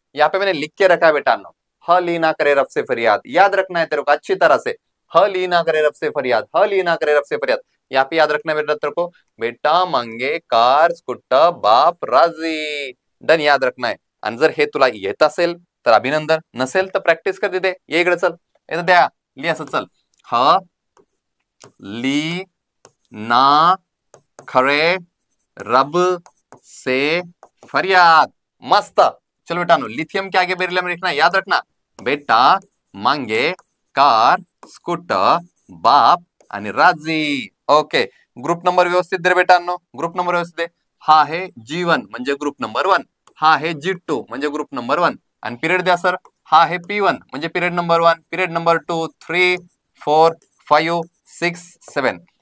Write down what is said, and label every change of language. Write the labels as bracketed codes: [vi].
[hi] यहाँ पे मैंने लिख के रखा है बेटानो, ह ली ना करे रब से फरियाद. याद रखना है तेरे को अच्छी तरह से. ह ली ना करे रब से फरियाद, ह ली ना करे रब से फरियाद. यहाँ पे याद रखना है बेटा तेरे को, बेटा मांगे कार स्कूटर बाप राजी. डन. याद रखना है. [mr] आणि जर हे तुला येत असेल तर अभिनंदन, नसेल तर प्रॅक्टिस कर तिथे. ये इकडे चल, येतं द्या लिहा असं. [hi] चल, ह ली ना खरे रब से फरियाद. मस्त. चलो बेटा नो, लिथियम के आगे बेरिलियम लिखना, याद रखना. बेटा मांगे कार स्कूटर बाप आणि राजी. ओके. [mr] ग्रुप नंबर व्यवस्थित दे बेटांनो, ग्रुप नंबर व्यवस्थित दे. हा आहे G1 म्हणजे ग्रुप नंबर 1. हा आहे G2 म्हणजे ग्रुप नंबर 1. आणि पिरियड द्या सर. हा आहे P1 म्हणजे पिरियड नंबर 1, पिरियड नंबर 2, 3, 4, 5, 6, 7.